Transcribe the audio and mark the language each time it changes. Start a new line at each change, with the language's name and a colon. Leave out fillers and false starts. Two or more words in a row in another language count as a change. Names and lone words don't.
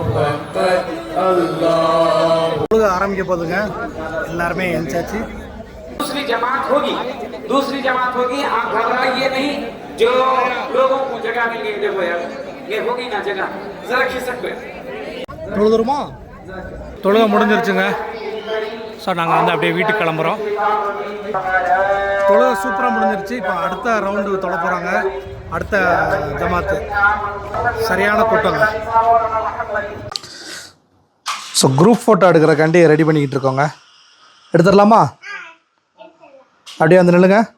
Tamil: ஆரம்பிக்க போதுங்க. எல்லாருமே எழுந்தாச்சு.
Hindi: दूसरी जमात होगी आप घबराइए नहीं जो लोगों को जगह मिल गई देखो यार ये होगी ना जगह जरा खिसक पे
Tamil: தொழுதுருமா தொழுக முடிஞ்சிருச்சுங்க ஸோ நாங்கள் வந்து அப்படியே வீட்டுக்கு கிளம்புறோம் தொழுக சூப்பராக முடிஞ்சிருச்சு இப்போ அடுத்த ரவுண்டு தொழ போகிறாங்க அடுத்த ஜமாத்து சரியான கூட்டங்க ஸோ
English: group photo
Tamil: எடுக்கிறக்காண்டி ரெடி பண்ணிக்கிட்டு இருக்கோங்க எடுத்துடலாமா அப்படியே வந்து நில்லுங்க